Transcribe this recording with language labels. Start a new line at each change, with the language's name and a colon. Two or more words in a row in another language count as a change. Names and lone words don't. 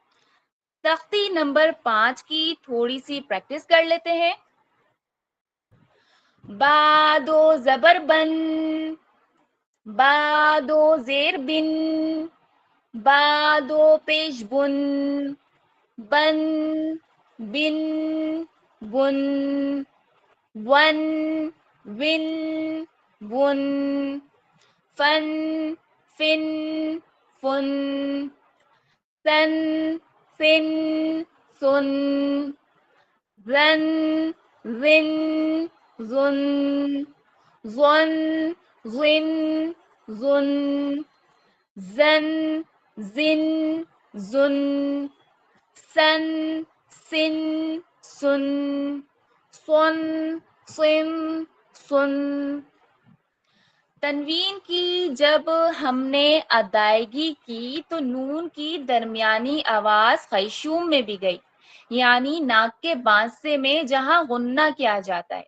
Urdu: تختی نمبر 5 کی تھوڑی سی پریکٹس کر لیتے ہیں. با 2 زبر بن، با 2 زیر بن، با 2 پیش بن، بن، بن، بن، ون، ون، ون، فن، فن، فن، سن، سن، سن، زن زن زن زن زن زن زن زن زن سن سن سن سن سن سن. تنوین کی جب ہم نے ادائیگی کی تو نون کی درمیانی آواز خیشوم میں بھی گئی، یعنی ناک کے بانسے میں جہاں غنہ کیا جاتا ہے.